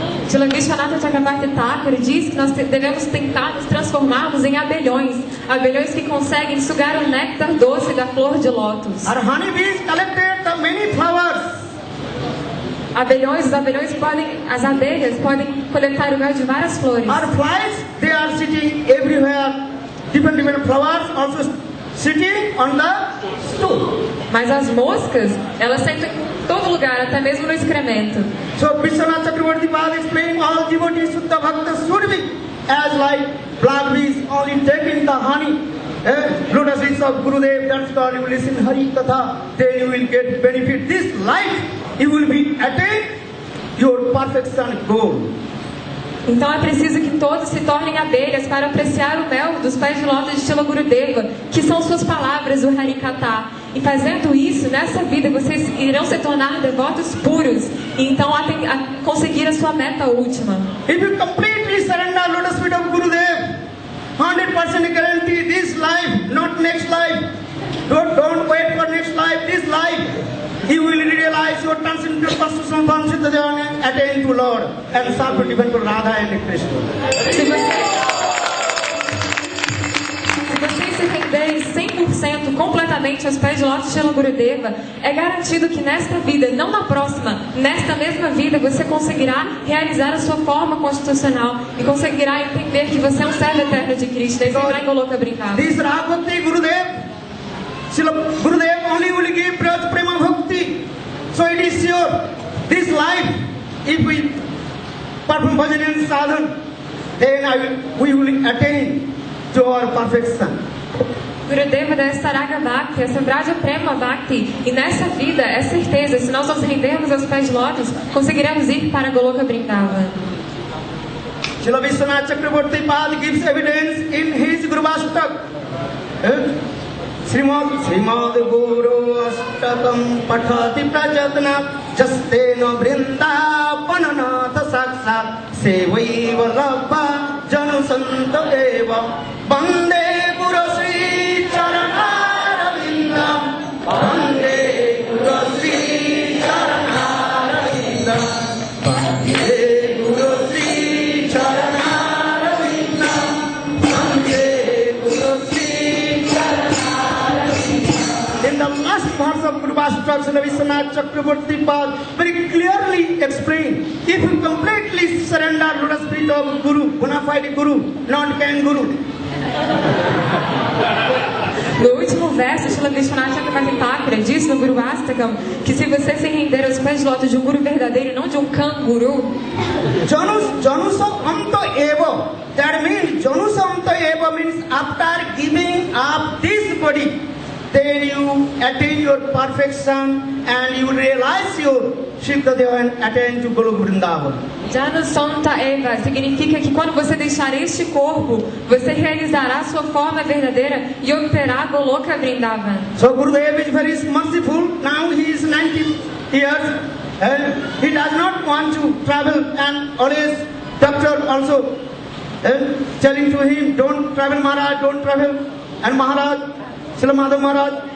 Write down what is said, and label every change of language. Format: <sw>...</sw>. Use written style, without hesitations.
<pt>Srila Vishwanath Chakravarti Thakur diz que nós devemos tentar nos transformarmos em abelhões. Abelhões que conseguem sugar o néctar doce da flor de lótus.</pt> <en>Our honey bees collected the many flowers.</en> <pt>As abelhas podem coletar o mel de várias flores.</pt> <en>Our flies, they are sitting everywhere. Different flowers also sitting on the stool.</en> <pt>Mas as moscas, elas sentam em todo lugar, até mesmo no excremento.</pt> <en>So Vishwanath Chakravarti Pad explained all devotees Shuddha Bhakta should be as like black bees only taking the honey. Lotus leaves of Gurudev, that's called you listen Hari Katha, then you will get benefit. This life you will be attained your perfection goal.</en> <pt>Então é preciso que todos se tornem abelhas para apreciar o mel dos pés de lótus de Shila Gurudeva, que são suas palavras, o Harikatha. E fazendo isso, nessa vida, vocês irão se tornar devotos puros e então conseguir a sua meta última.</pt> <en>If you completely surrender lotus feet of Gurudev, 100% guarantee this life, not next life. Don't wait for next life, this life. You will realize your transcendental constitutional form and attain to Lord and serve to divine Radha and Krishna.</en> <pt>Se vocês se renderem 100% completamente aos pés de lótus de Shila Gurudeva, é garantido que nesta vida, não na próxima, nesta mesma vida, você conseguirá realizar a sua forma constitucional e conseguirá entender que você é um servo eterno de Krishna e será em Goloka Vrindavan.</pt> <en>This Raghavati Gurudev, Srila Gurudev only will give Braj Prema Bhakti. So it is sure, this life, if we perform bhajan and sadhana, then we will attain to our perfection.</en> <pt>Gurudeva dá essa Raga Bhakti, essa Vraja Prema Bhakti, e nessa vida é certeza, se nós nos rendermos aos pés de lótus, conseguiremos ir para Goloka Vrindavan.</pt> <en>Srila Vishwanath Chakravarti Pad gives evidence in his Guru Ashtak.</en> <sa>Srimad Guru Ashtakam Pathati Prajatna Jastena Vrindavananatha Saksat Sevaiva Rabba Janusanta Eva Bande Guru Sri Charanarvindam Bande Guru Sri Charanarvindam Bande Guru Sri Charanarvindam Bande Guru Sri Charanarvindam.</sa> <en>In the last verse of Guru Bhashtra, Srila Vishwanath Chakravarti Pad very clearly explained, if you completely surrender lotus feet of Guru, bona fide Guru, not can Guru.</en> <pt>No último verso, Srila Vishwanath Chakravarti Thakur diz no Guru Astakam que se você se render aos pés de lótus de um Guru verdadeiro, não de um Kanguru.</pt> <sa>Janusa Anta Eva.</sa> <en>That means Janusa Anta Eva means after giving up this body, then you attain your perfection and you realize your Siddha and attain to Goloka Vrindavan.</en> <pt>Jana Santa Eva significa que quando você deixar este corpo, você realizará sua forma verdadeira e obterá Goloka Vrindavan.</pt> <en>So Gurudev is very merciful. Now he is 90 years and he does not want to travel, and always doctor also telling to him, don't travel Maharaj, don't travel. And Maharaj, Srila Madhav Maharaj</en>